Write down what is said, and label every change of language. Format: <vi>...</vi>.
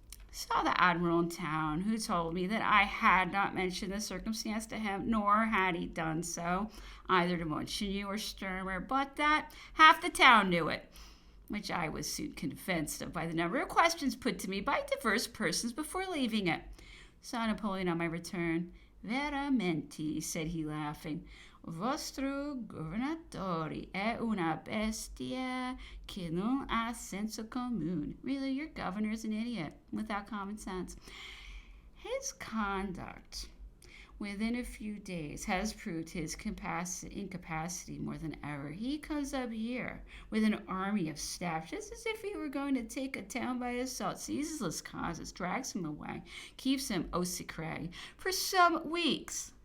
<en>Saw the Admiral in town, who told me that I had not mentioned the circumstance to him, nor had he done so either to Monseigneur Sturmer, but that half the town knew it, which I was soon convinced of by the number of questions put to me by diverse persons before leaving it. Saw Napoleon on my return.</en> <it>Veramente,</it> <en>said he, laughing,</en> <it>vostro governatore è una bestia che non ha senso comune.</it> <en>Really, your governor is an idiot without common sense. His conduct within a few days has proved his incapacity more than ever. He comes up here with an army of staff, just as if he were going to take a town by assault, seizes Las drags him away, keeps him au secret for some weeks.</en>